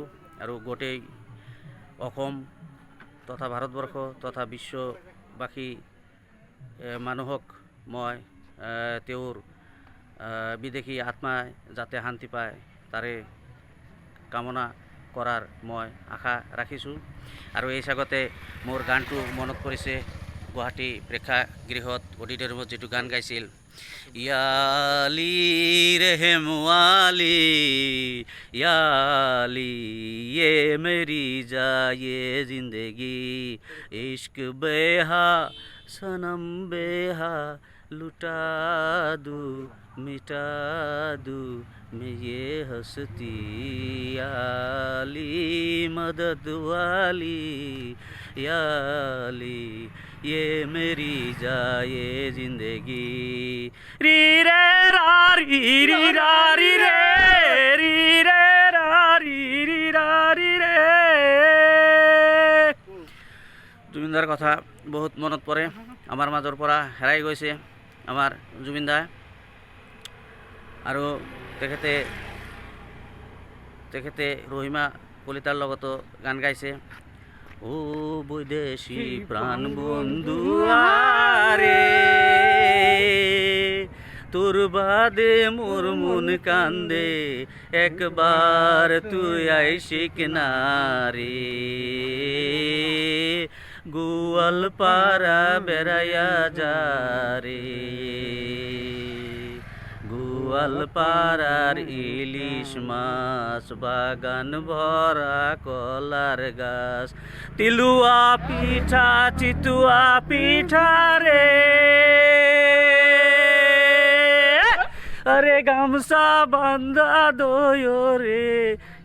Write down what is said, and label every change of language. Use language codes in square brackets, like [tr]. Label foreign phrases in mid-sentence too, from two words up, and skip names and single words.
[as] আৰু গোটেই অসম তথা ভাৰতবৰ্ষ তথা বিশ্ববাসী মানুহক মই তেওঁৰ বিদেশী আত্মাই যাতে শান্তি পায় তাৰে কামনা কৰাৰ মই আশা ৰাখিছোঁ। আৰু এই চাগতে মোৰ গানটো মনত পৰিছে, গুৱাহাটী প্ৰেক্ষাগৃহত অডিটৰিয়ামত যিটো গান গাইছিল, [hi] या अली रहम अली या अली ये मेरी जाये जिंदगी इश्क बेहा सनम बेहा लुटा दूँ मिटा दूँ मैं ये हस्ती याली मदद वाली याली ये मेरी जाये जिंदगी री रे रा री री रा री रे री रे रा री री रा री रे। [as] জুবিনদাৰ কথা বহুত মনত পৰে। আমাৰ মাজৰ পৰা হেৰাই গৈছে আমাৰ জুবিনদা। আৰু তেখেতে ৰহিমা কলিতাৰ লগতো গান গাইছে। [rkt] ও বৈদেশী প্রাণ বন্ধু আরে তোর বাদে মোর মন কান্দে একবার তুই আইসিক না রে গোয়ালপাড়া বেড়াইয়া যা রে গোয়ালপাড়ার ইলিশ মাছ বাগান ভরা কলার গাছ তিলুয়া পিঠা চিতুয়া পিঠা রে আরে গামছা বান্ধা দয় রে